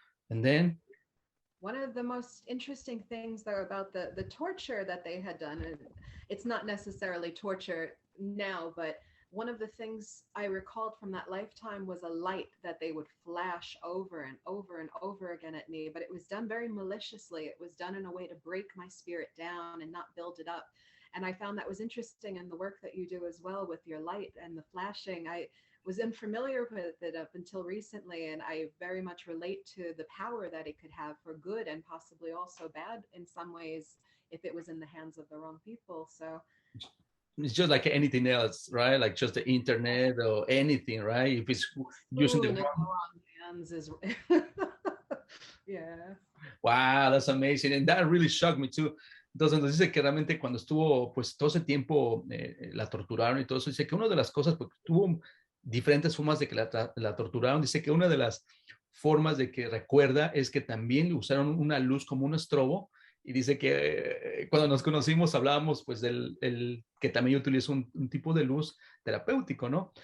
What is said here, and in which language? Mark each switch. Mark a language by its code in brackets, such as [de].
[en] And then one of the most interesting things though about the torture that they had done, and it's not necessarily torture now, but one of the things I recalled from that lifetime was a light that they would flash over and over and over again at me, but it was done very maliciously. It was done in a way to break my spirit down and not build it up. And I found that was interesting in the work that you do as well with your light and the flashing. I was unfamiliar with it up until recently, and I very much relate to the power that it could have for good and possibly also bad in some ways if it was in the hands of the wrong people. So it's just like anything else, right? Like just the internet or anything, right? If it's using the wrong hands is yeah. Wow, that's amazing. And that really shocked me too. [es] Entonces nos dice que realmente cuando estuvo, pues todo ese tiempo la torturaron y todo eso, dice que una de las cosas, porque tuvo diferentes formas de que la torturaron, dice que una de las formas de que recuerda es que también le usaron una luz como un estrobo, y dice que cuando nos conocimos hablábamos pues que también utiliza un tipo de luz terapéutico, ¿no?